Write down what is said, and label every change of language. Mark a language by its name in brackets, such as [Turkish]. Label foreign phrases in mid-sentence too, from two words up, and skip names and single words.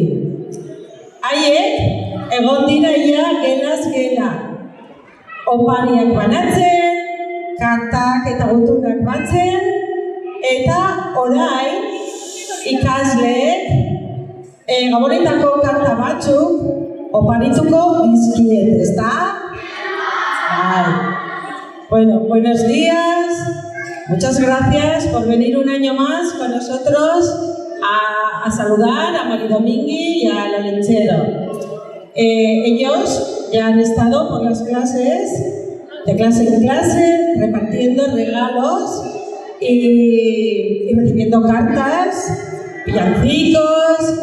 [Basque] Haiek egon dira ia gelaz gela. Opariak banatzen, kartak eta gutunak batzen, eta orain ikasleek Gabonetako karta batzuk oparituko dizkiet, [Spanish] ¿está? Bueno, buenos días. Muchas gracias por venir un año más con nosotros a saludar a Maridomingui y a Olentzero. Ellos ya han estado por las clases, de clase en clase, repartiendo regalos y recibiendo cartas, villancicos.